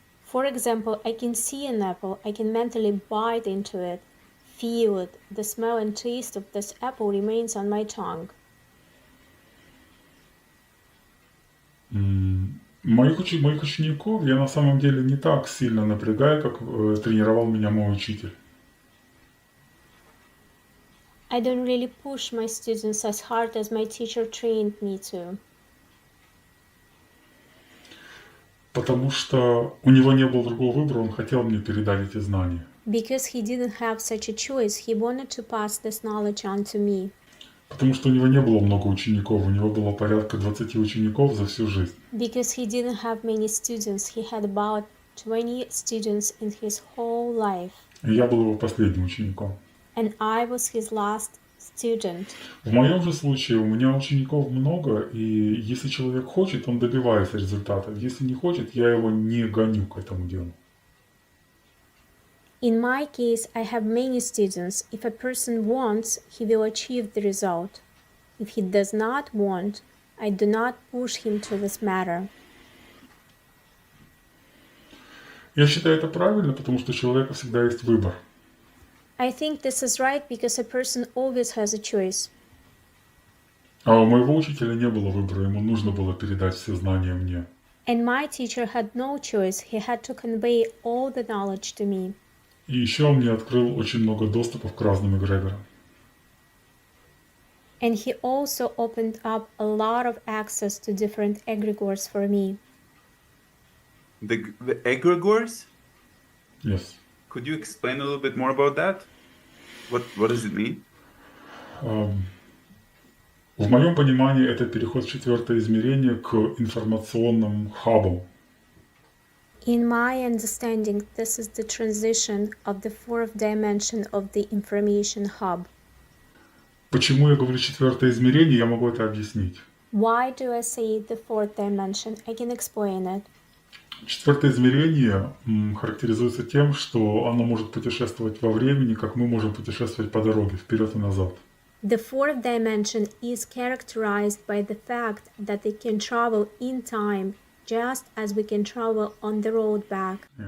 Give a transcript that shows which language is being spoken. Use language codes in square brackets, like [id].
[en] For example, I can see an apple, I can mentally bite into it, feel it, the smell and taste of this apple remains on my tongue. [ru] Моих учеников я на самом деле не так сильно напрягаю, как тренировал меня мой учитель. [en] I don't really push my students as hard as my teacher trained me to. [ru] Потому что у него не было другого выбора, он хотел мне передать эти знания. [en] Because he didn't have such a choice, he wanted to pass this knowledge on to me. [ru] Потому что у него не было много учеников, у него было порядка 20 учеников за всю жизнь. [en] Because he didn't have many students, he had about 20 students in his whole life. [ru] И я был его последним учеником. [en] And I was his last student. [ru] В моем же случае у меня учеников много, и если человек хочет, он добивается результата. Если не хочет, я его не гоню к этому делу. [en] In my case, I have many students. If a person wants, he will achieve the result. If he does not want, I do not push him to this matter. [ru] Я считаю это правильно, потому что у человека всегда есть выбор. [en] I think this is right because a person always has a choice. [ru] А у моего учителя не было выбора, ему нужно было передать все знания мне. [en] And my teacher had no choice. He had to convey all the knowledge to me. [ru] И еще он мне открыл очень много доступов к разным эгрегорам. [en] And he also opened up a lot of access to different egregors for me. The egregors? Yes. Could you explain a little bit more about that? What does it mean? [ru] В моем понимании это переход в четвертое измерение к информационным хабам. [en] In my understanding, this is the transition of the fourth dimension of the information hub. [ru] Почему я говорю четвертое измерение, я могу это объяснить. [en] Why do I say the fourth dimension? I can explain it. [ru] Четвертое измерение характеризуется тем, что оно может путешествовать во времени, как мы можем путешествовать по дороге, вперед и назад. [en] The fourth dimension is characterized by the fact that it can travel in time, just as we can travel on the road back.